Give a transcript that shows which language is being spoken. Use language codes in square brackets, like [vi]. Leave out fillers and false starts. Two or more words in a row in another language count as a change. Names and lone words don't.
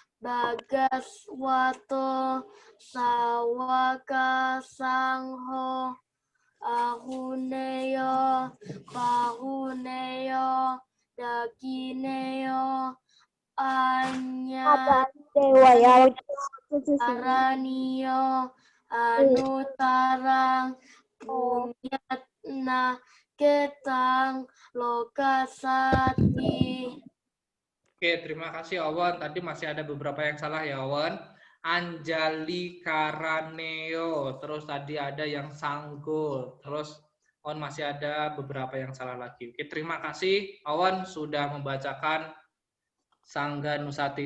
[pi] Bagaswato Sawaka Sangho Ahuneo Pahuneo Dakineo Anya Aranio Anutarang Punyatna Ketang Lokasati. [id] Oke, terima kasih Awan. Tadi masih ada beberapa yang salah ya Awan. [pi] Anjali Karaneo, [id] terus tadi ada yang Sanggol, terus Awan masih ada beberapa yang salah lagi. Oke, terima kasih Awan sudah membacakan Sangga Nusati.